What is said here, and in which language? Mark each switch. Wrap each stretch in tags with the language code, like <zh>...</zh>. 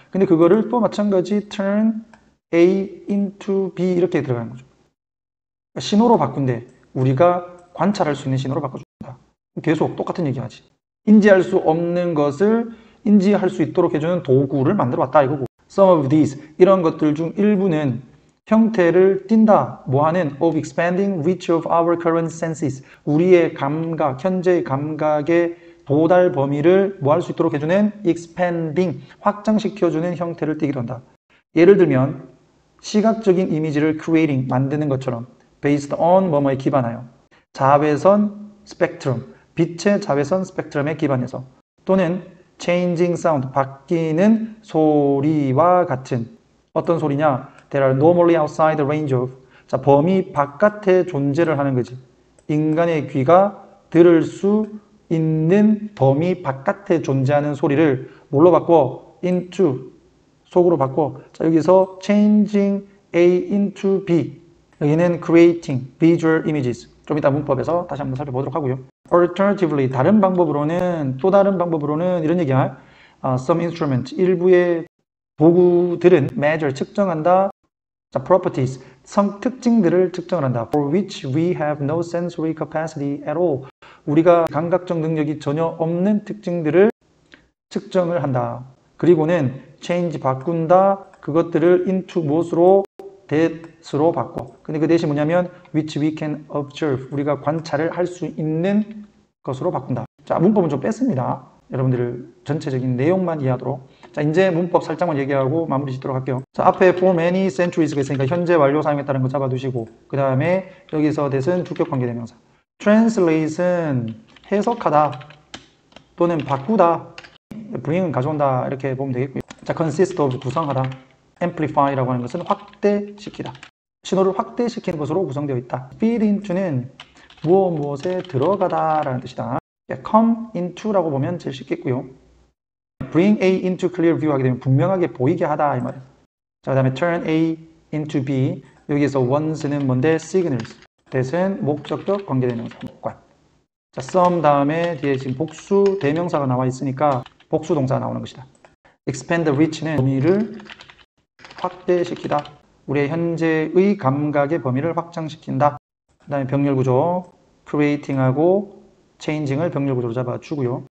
<ko>근데 그거를 또 마찬가지</ko> <en>turn A into B</en> <ko>이렇게 들어가는 거죠. 신호로 바꾼대. 우리가 관찰할 수 있는 신호로 바꿔준다. 계속 똑같은 얘기 하지. 인지할 수 없는 것을 인지할 수 있도록 해주는 도구를 만들어 왔다 이거고.</ko> <en>Some of these,</en> <ko>이런 것들 중 일부는 형태를 띈다. 뭐하는?</ko> <en>Of expanding reach of our current senses.</en> <ko>우리의 감각, 현재의 감각의 도달 범위를 뭐 할 수 있도록 해주는 expanding, 확장시켜주는 형태를 띠기도 한다. 예를 들면 시각적인 이미지를 creating, 만드는 것처럼</ko> <en>based on</en> <ko>뭐뭐에 기반하여, 자외선 스펙트럼, 빛의 자외선 스펙트럼에 기반해서, 또는 changing sound, 바뀌는 소리와 같은. 어떤 소리냐?</ko> <en>That are normally outside the range of,</en> <ko>자, 범위 바깥에 존재를 하는 거지. 인간의 귀가 들을 수 있는 범위 바깥에 존재하는 소리를 뭘로 바꿔? into, 속으로 바꿔. 자, 여기서</ko> <en>changing A into B,</en> <ko>여기는</ko> <en>creating visual images.</en> <ko>좀 이따 문법에서 다시 한번 살펴보도록 하고요. Alternatively, 다른 방법으로는, 또 다른 방법으로는 이런 얘기야.</ko> <en>Some instrument,</en> <ko>일부의 도구들은 measure, 측정한다. 자, properties, 특징들을 측정한다.</ko> <en>For which we have no sensory capacity at all.</en> <ko>우리가 감각적 능력이 전혀 없는 특징들을 측정을 한다. 그리고는 change, 바꾼다. 그것들을 into 무엇으로? that으로 바꿔. 근데 그 대신 뭐냐면</ko> <en>which we can observe,</en> <ko>우리가 관찰을 할 수 있는 것으로 바꾼다. 자, 문법은 좀 뺐습니다. 여러분들 전체적인 내용만 이해하도록. 자, 이제 문법 살짝만 얘기하고 마무리 짓도록 할게요. 자, 앞에</ko> <en>for many centuries</en> <ko>가 있으니까 현재 완료 사용했다는 거 잡아두시고, 그 다음에 여기서 that은 주격 관계대명사. translate은 해석하다 또는 바꾸다, bring은 가져온다 이렇게 보면 되겠고요. 자, consist of, 구성하다. amplify라고 하는 것은 확대시키다. 신호를 확대시키는 것으로 구성되어 있다.</ko> <en>feed into</en> <ko>는 무엇에 들어가다 라는 뜻이다.</ko> <en>come into</en> <ko>라고 보면 제일 쉽겠고요.</ko> <en>bring A into clear view</en> <ko>하게 되면 분명하게 보이게 하다 이 말이에요. 자, 그 다음에</ko> <en>turn A into B.</en> <ko>여기에서 once는 뭔데?</ko> <en>signals.</en> <ko>that은 목적격 관계대명사 목관. 자, some 다음에 뒤에 지금 복수 대명사가 나와 있으니까 복수 동사가 나오는 것이다.</ko> <en>expand reach</en> <ko>는 범위를 확대시키다. 우리의 현재의 감각의 범위를 확장시킨다. 그 다음에 병렬구조 creating하고 changing을 병렬구조로 잡아주고요.</ko>